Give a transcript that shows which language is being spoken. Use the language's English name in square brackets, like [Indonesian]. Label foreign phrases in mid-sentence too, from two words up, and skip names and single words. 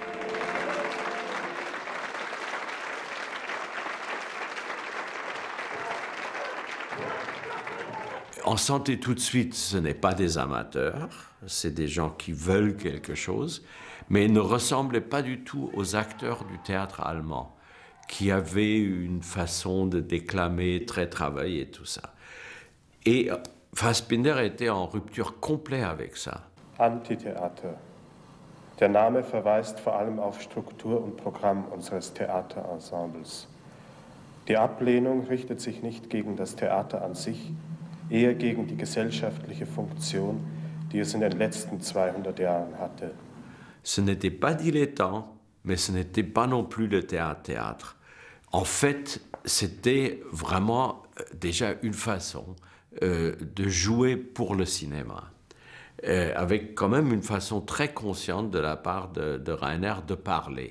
[French] On sentait tout de suite, ce n'est pas des amateurs, c'est des gens qui veulent quelque chose, mais ils ne ressemblaient pas du tout aux acteurs du théâtre allemand, qui avaient une façon de déclamer très travaillée et tout ça. Et Fassbinder était en rupture complète avec ça. Antitheater. [German] Der Name verweist vor allem auf Struktur und Programm unseres Theaterensembles. Die Ablehnung richtet sich nicht gegen das Theater an sich, eher gegen die gesellschaftliche Funktion, die es in den letzten 200 Jahren hatte. [French] Ce n'était pas dilettant, mais ce n'était pas non plus le théâtre. En fait, c'était vraiment déjà une façon de jouer pour le cinéma, avec quand même une façon très consciente de la part de Reiner de parler.